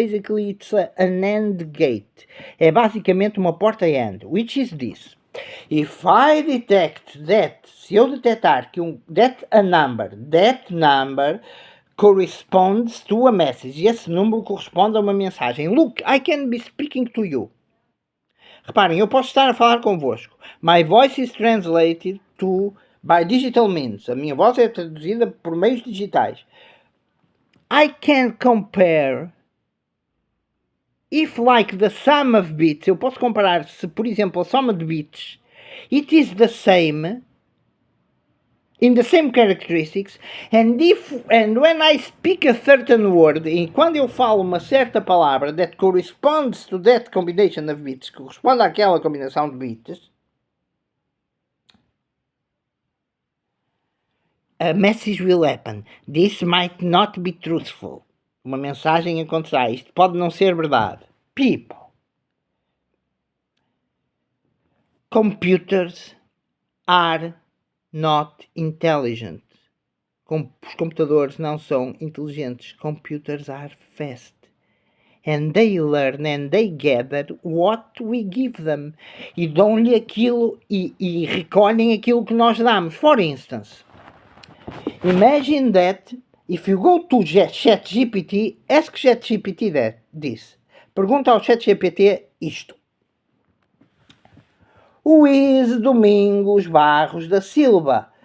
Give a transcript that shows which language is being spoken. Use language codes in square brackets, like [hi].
[en] Basically, it's an AND gate. [pt] É basicamente uma porta AND, [en] which is this. If I detect that, [pt] se eu detectar que [en] that number corresponds to a message, [pt] esse número corresponde a uma mensagem. [en] Look, I can be speaking to you. [pt] Reparem, eu posso estar a falar convosco. [en] My voice is translated by digital means. [pt] A minha voz é traduzida por meios digitais. [en] I can compare if like the sum of bits. [pt] Eu posso comparar se, por exemplo, a soma de bits [en] it is the same in the same characteristics, and when I speak a certain word, [pt] e quando eu falo uma certa palavra [en] that corresponds to that combination of bits, [pt] que corresponde àquela combinação de bits, [en] a message will happen. This might not be truthful. [pt] Uma mensagem acontecerá. Isto pode não ser verdade. [en] People. Computers are not intelligent. [pt] Os computadores não são inteligentes. [en] Computers are fast. And they learn and they gather what we give them. [pt] E dão-lhe aquilo e recolhem aquilo que nós damos. [en] For instance, imagine that if you go to ChatGPT, ask ChatGPT this. [pt] Pergunta ao ChatGPT isto. [en] Who is Domingos Barros da Silva?